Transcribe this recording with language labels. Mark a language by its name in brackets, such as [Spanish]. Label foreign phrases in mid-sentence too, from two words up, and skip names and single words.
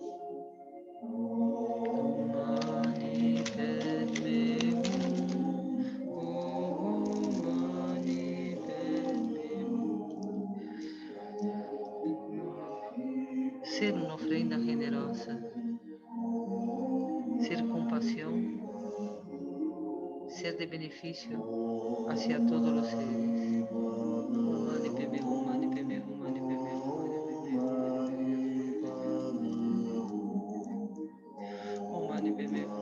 [Sanskrit] मणि पद्मे हूं, मणि पद्मे हूं. [Spanish] Ser una ofrenda generosa, ser compasión, ser de beneficio hacia todos los seres. [Sanskrit] मणि पद्मे हूं, मणि पद्मे हूं, मणि पद्मे हूं, मणि पद्मे हूं, मणि पद्मे हूं.